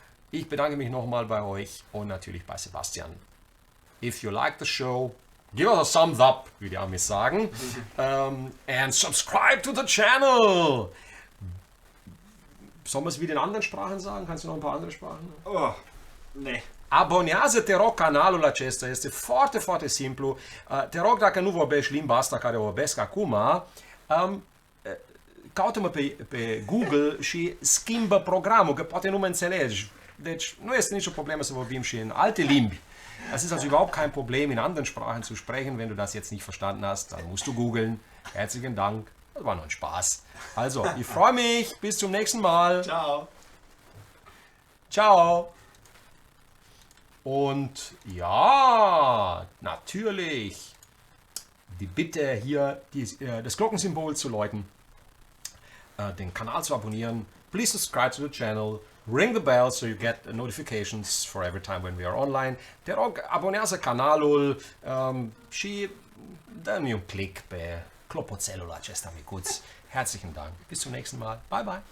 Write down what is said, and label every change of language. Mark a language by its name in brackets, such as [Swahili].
[German] Ich bedanke mich nochmal bei euch und natürlich bei Sebastian. [English] If you like the show, give us a thumbs up, [German] wie die Amis sagen. [English] And subscribe to the channel. [German] Sollen wir es wie in anderen Sprachen sagen? Kannst du noch ein paar andere Sprachen? Oh, nee. [Romanian] Abonnează-te rog canalul acesta, este foarte, foarte simplu. Te rog, dacă nu vorbești limba asta care o vorbesc acum, caută-mă pe Google și schimbă programul, că poate nu mă înțelegi. Deci nu este nicio problemă să vorbim și în alte limbi. [German] Es ist also überhaupt kein Problem, in anderen Sprachen zu sprechen. Wenn du das jetzt nicht verstanden hast, dann musst du googeln. Herzlichen Dank, das war nur ein Spaß. Also, ich freue mich, bis zum nächsten Mal. [Italian] Ciao. Ciao. [German] Und ja, natürlich die Bitte hier das Glockensymbol zu läuten, den Kanal zu abonnieren. [English] Please subscribe to the channel, ring the bell so you get notifications for every time when we are online. [Romanian] Te rog, abonează canalul și dă-mi un click pe clopoțelul acesta micuț. [German] Herzlichen Dank. Bis zum nächsten Mal. [English] Bye bye.